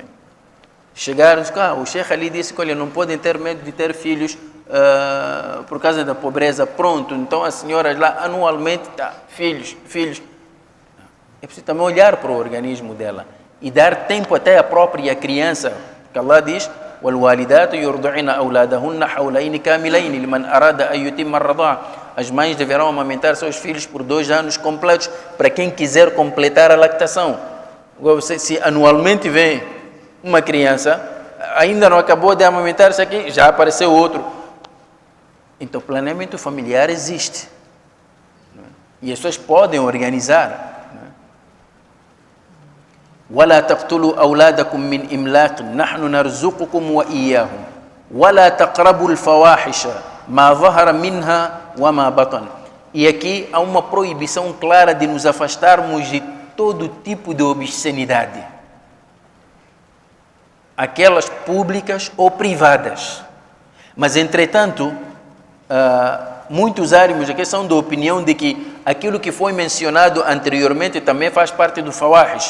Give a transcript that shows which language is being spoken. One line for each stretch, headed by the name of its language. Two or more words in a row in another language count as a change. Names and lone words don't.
Portuguese: Chegaram e disseram: o Sheikh ali disse que olha, não podem ter medo de ter filhos por causa da pobreza. Pronto, então as senhoras lá anualmente, filhos. É preciso também olhar para o organismo dela e dar tempo até à própria criança, que Allah diz:
Arabic: وَالْوَالِدَاتُ يُرْضِعْنَ أَوْلَادَهُنَّ حَوْلَيْنِ كَامِلَيْنِ لِمَنْ أَرَادَ أَنْ يُتِمَّ الرَّضَاعَ.
Portuguese: As mães deverão amamentar seus filhos por 2 anos completos, para quem quiser completar a lactação. Agora, se anualmente vem uma criança, ainda não acabou de amamentar isso aqui, já apareceu outro. Então, planeamento familiar existe. E as pessoas podem organizar.
Arabic: ولا تقتلوا أولادكم من إملاق نحن نرزقكم وإياهم ولا تقربوا الفواحش ما ظهر منها وما بطن.
Portuguese: E aqui há uma proibição clara de nos afastarmos de todo tipo de obscenidade, aquelas públicas ou privadas. Mas, entretanto, muitos árabes aqui são da opinião de que aquilo que foi mencionado anteriormente também faz parte do fawahish.